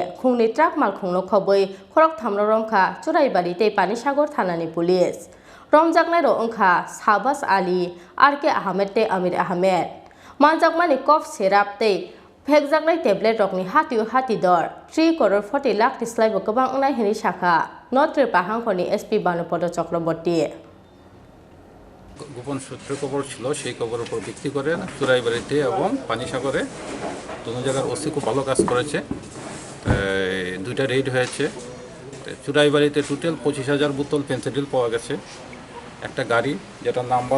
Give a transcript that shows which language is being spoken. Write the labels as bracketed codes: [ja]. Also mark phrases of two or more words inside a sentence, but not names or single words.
[trp] khungni truck mal khungno Khobwi Khorokthamno Romkha Choraibari tei Panisagar thanani police Phekjaknai ro ongkha Sabas Ali RK Ahmed tei Amir Ahmed Manjakmani [en] cough syrup [trp] tei Phekjaknai tablet rokni hati dor 3 crore 40 lakh tislai bo gobang ongnai hini shakha Tripura hangkhoni SP Banupodo Chakraborty [bn] গোপন সূত্রে খবর ছিল সেই খবরের উপর ভিত্তি করে চোরাইবাড়িতে এবং পানিসাগরে দুটো জায়গার ওসি খুব ভালো কাজ করেছে দুইটা রেড হয়েছে চোরাইবাড়িতে টোটাল 25,000 বোতল ফেন্সিডিল পাওয়া গেছে একটা গাড়ি যেটার নাম্বার